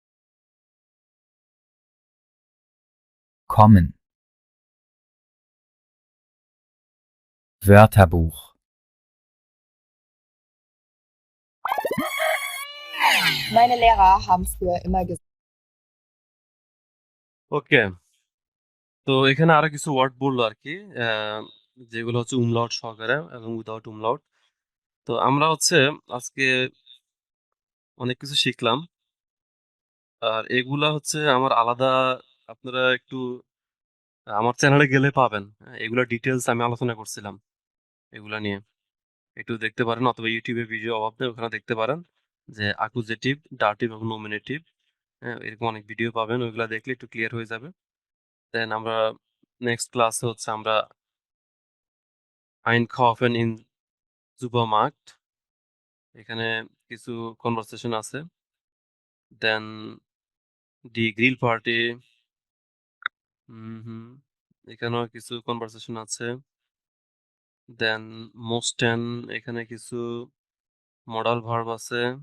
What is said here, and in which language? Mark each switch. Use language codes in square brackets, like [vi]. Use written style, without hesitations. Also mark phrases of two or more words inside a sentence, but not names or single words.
[de] Kommen. Wörterbuch. Meine Lehrer haben früher immer gesagt, [bn] ওকে, তো এখানে আরো কিছু ওয়ার্ড বললো আর কি, যেগুলো হচ্ছে umlaut সহকারে এবং [en] without umlaut. [bn] তো আমরা হচ্ছে আজকে অনেক কিছু শিখলাম। আর এগুলা হচ্ছে আমার আলাদা, আপনারা একটু আমার চ্যানেলে গেলে পাবেন। এগুলা ডিটেলস আমি আলোচনা করছিলাম এগুলা নিয়ে। একটু দেখতে পারেন, অথবা ইউটিউবে ভিডিও অভাব নেই, ওখানে দেখতে পারেন যে অ্যাকুজেটিভ, ডাটিভ এবং নমিনেটিভ, এরকম অনেক ভিডিও পাবেন। ওইগুলা দেখলে একটু ক্লিয়ার হয়ে যাবে। দেন আমরা নেক্সট ক্লাসে হচ্ছে আমরা [de] einkaufen in Supermarkt, [bn] এখানে কিছু কনভারসেশন আছে। [en] then [de] die Grillparty, [bn] হুম, এখানেও কিছু কনভারসেশন আছে। দেন মোস্টেন, এখানে কিছু [en] modal verb [bn] আছে।